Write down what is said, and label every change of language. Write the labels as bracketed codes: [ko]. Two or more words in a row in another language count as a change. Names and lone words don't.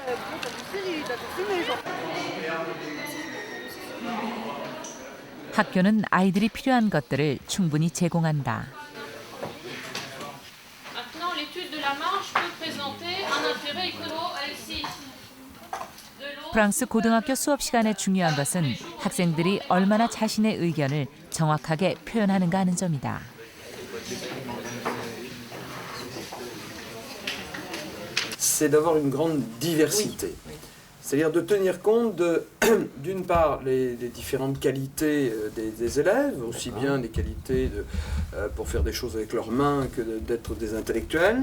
[ko] 학교는 아이들이 필요한 것들을 충분히 제공한다. 프랑스 고등학교 수업 시간에 중요한 것은 학생들이 얼마나 자신의 의견을 정확하게 표현하는가 하는 점이다. [fr] C'est d'avoir une grande diversité. C'est-à-dire de tenir compte d'une part les différentes qualités des élèves, aussi bien les qualités pour faire des choses avec leurs mains que d'être des intellectuels.